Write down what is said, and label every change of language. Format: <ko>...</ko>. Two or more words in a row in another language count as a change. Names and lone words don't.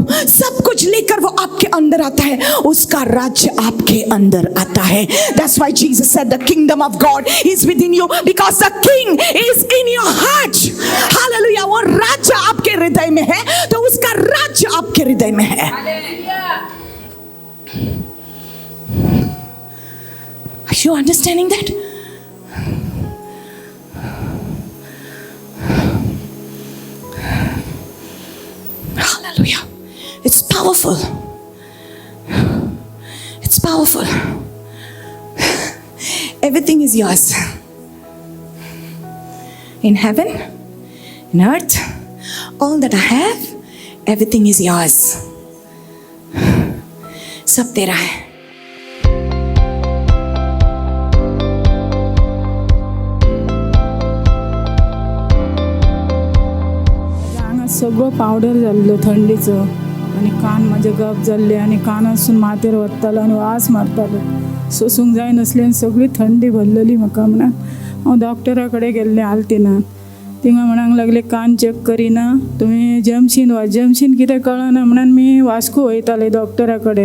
<hi>सब कुछ लेकर वो आपके अंदर आता है, उसका राज्य आपके अंदर आता है.</hi> <en>That's why Jesus said the kingdom of God is within you, because the king is in your heart. Hallelujah.</en> <hi>वो राज्य आपके हृदय में है, तो उसका राज्य आपके हृदय में है.</hi> <en>Are you understanding that? Hallelujah. It's powerful. It's powerful. Everything is yours. In heaven, in earth, all that I have, everything is yours.</en> <hi>सब तेरा है.</hi> <kok>सगळं पावडर जाल्लो थंडीचो आनी कान म्हाजे गप जाल्ले आनी कानासून माथेर वत्तालो आनी वास मारतालो. सोसूंक जाय नासली आनी सगळी थंडी भरलेली म्हाका म्हणून हांव डॉक्टरा कडेन गेल्लें आल्तिनान. थिंगा म्हणूंक लागले कान चॅक करिना, तुमी जमशीन वा जमशीन कितें कळना म्हणून मी वास्को वयताले डॉक्टरा कडेन.</kok>